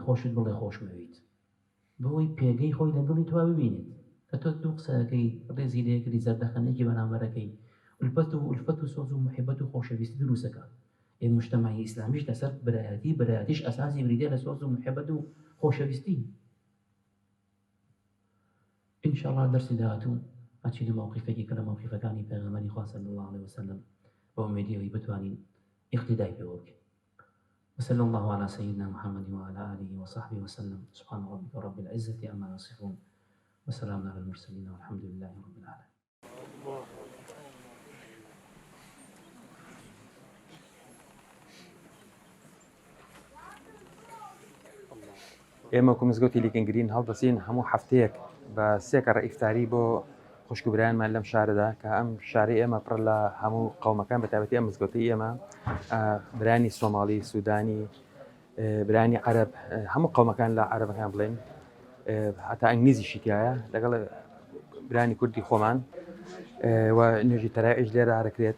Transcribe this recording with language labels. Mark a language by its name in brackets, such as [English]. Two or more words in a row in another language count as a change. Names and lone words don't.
[Central Kurdish] خۆشت بڵێ خۆشمەویت بەوەی پێگەی خۆی لە دڵی توا ببینێت کە تۆ دوو قسەکەی ڕێزی لێکردی زەردەخەنەیەکی بەرامبەرەکەی ئولفەت و سۆز و محبەت و خۆشەویستی دروستەکە ئێ مجتەمەعی ئیسلامیش لەسەر برایەتیش ئەساسی بریدە لە سۆز و محبەت و خۆشەویستی ئینشاءڵڵا دەرسی داهاتوو ئەچین مووقیفێکی کە لە مووقیفەکانی پێغەمبەری خوا [Arabic] صلی الله عليه وسلم [Central Kurdish] بەومێدیەوەی بتوانین اقتدای پێوە بکەین. [Arabic] وصلى الله على سيدنا محمد وعلى آله وصحبه وسلم. سبحان ربك رب العزة عما يصفون وسلام على المرسلين والحمد لله رب العالمين. [Central Kurdish] ئێمە کۆمزگەوتی لیگەنگرین هەڵدەچین هەموو هەفتەیەک بە سێ کەڕە ئیفتاری بۆ خوشکبرایانمان لەم شارەدا کە ئەم شارەی ئێمە پڕ لە هەموو قەومەکان بەتایبەتی ئەم مزگەوتی ئێمە برانی سۆماڵی، سوودانی، برانی عەرەب، هەموو قەومەکان لە عەرەبەکان بڵێن، هەتا ئەنگلیزیشی تایە لەگەڵ برانی کوردی خۆمان و نوێژی تەرایەش لێرە هەرەکرێت.